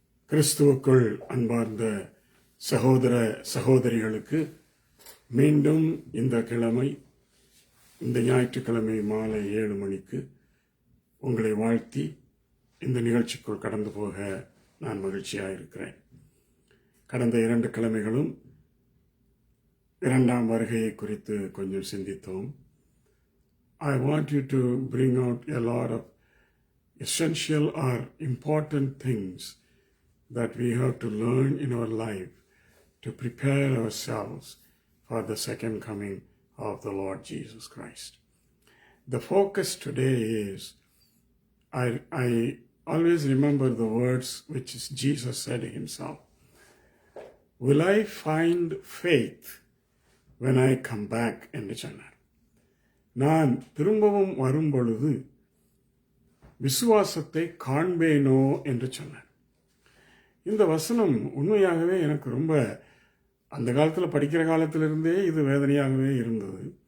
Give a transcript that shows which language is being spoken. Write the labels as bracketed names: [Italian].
[Tamil] கிறிஸ்துவுக்குள் அன்பார்ந்த சகோதர சகோதரிகளுக்கு மீண்டும் இந்த ஞாயிற்றுக்கிழமை மாலை 7 மணிக்கு உங்களை வாழ்த்தி இந்த நிகழ்ச்சிக்குள் கடந்து போக நான் மகிழ்ச்சியாக இருக்கிறேன். கடந்த 2 கிழமைகளும் 2ஆம் வருகையை குறித்து கொஞ்சம் சிந்தித்தோம். [English] I want you to bring out a lot of essential or important things that we have to learn in our life to prepare ourselves for the second coming of the Lord Jesus Christ. The focus today is, I always remember the words which Jesus said himself. Will I find faith when I come back? [Tamil] என்று சொன்னார். நான் திரும்பவும் வரும் பொழுது விசுவாசத்தை காண்பேனோ என்று சொன்னார். இந்த வசனம் உண்மையாகவே எனக்கு ரொம்ப அந்த காலத்தில் படிக்கிற காலத்திலிருந்தே இது வேதனையாகவே இருந்தது.